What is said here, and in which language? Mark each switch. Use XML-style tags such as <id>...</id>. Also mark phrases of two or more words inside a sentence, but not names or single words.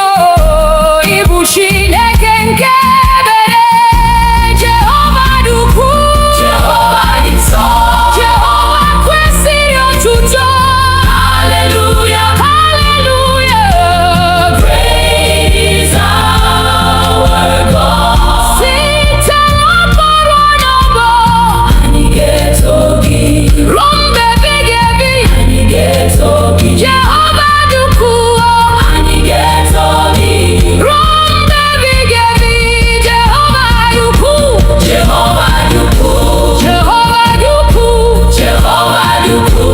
<ig>Ị bụ Chineke nke ebere, Jehova dị ukwuu, Jehova dị nsọ, Jehova kwesịrị otuto.</ig> <en>Hallelujah, hallelujah. Great is our God.</en> <ig>Jehova dị ukwuu, anyị ga-eto gị. Rumba ebighị ebi, Jehova dị ukwuu, Jehova dị ukwuu, Jehova dị ukwuu, Jehova dị ukwuu.</ig>